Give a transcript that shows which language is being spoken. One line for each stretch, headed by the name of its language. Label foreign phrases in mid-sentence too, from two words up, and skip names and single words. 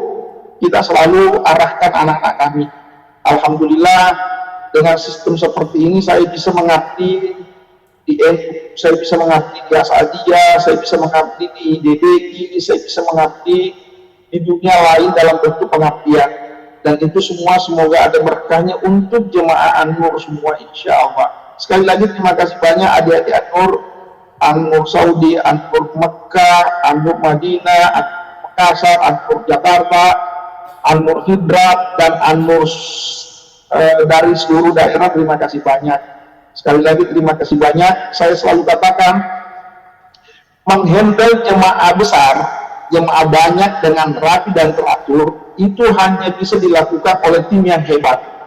Indonesian: Kita selalu arahkan anak-anak kami. Alhamdulillah, dengan sistem seperti ini saya bisa mengabdi di NU, saya bisa mengabdi di Asadiyah, saya bisa mengabdi di DBI, saya bisa mengabdi di dunia lain dalam bentuk pengabdian. Dan itu semua semoga ada berkahnya untuk jemaah An-Nur semua,
Arabic: إن شاء الله.
Indonesian: Sekali lagi terima kasih banyak adik-adik An-Nur, An-Nur Saudi, An-Nur Mekah, An-Nur Madinah, An-Nur Makassar, An-Nur Jakarta, An-Nur Hidrat, dan An-Nur dari seluruh daerah. Terima kasih banyak. Sekali lagi terima kasih banyak. Saya selalu katakan, menghandle jemaah besar, jemaah banyak dengan rapi dan teratur, itu hanya bisa dilakukan oleh tim yang hebat.